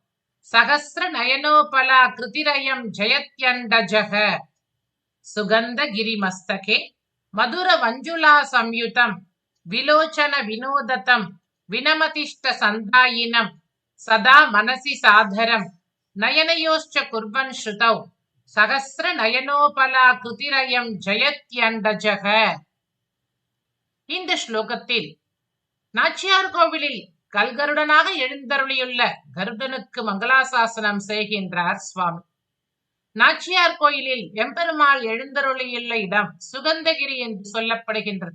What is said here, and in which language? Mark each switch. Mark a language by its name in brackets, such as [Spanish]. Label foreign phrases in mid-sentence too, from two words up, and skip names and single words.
[Sanskrit] सहस्रनयनोपलाकृतिरयं जयत्यण्डजः सुगन्धगिरिमस्तके मधुरमञ्जुलासंयुतं विलोचनविनोदतं विनमतिष्टसन्धायिनं सदा मनसि सादरं नयनयोश्च कुर्वन् श्रुतौ सहस्रनयनोपलाकृतिरयं जयत्यण्डजः. [Tamil] இந்த ஸ்லோகத்தில் நாச்சியார் கோவிலில் கல்கருடனாக எழுந்தருளியுள்ள கருடனுக்கு மங்களாசாசனம் செய்கின்றார் சுவாமி. நாச்சியார் கோயிலில் எம்பெருமாள் எழுந்தருளியுள்ள இடம் சுகந்தகிரி என்று சொல்லப்படுகின்றது.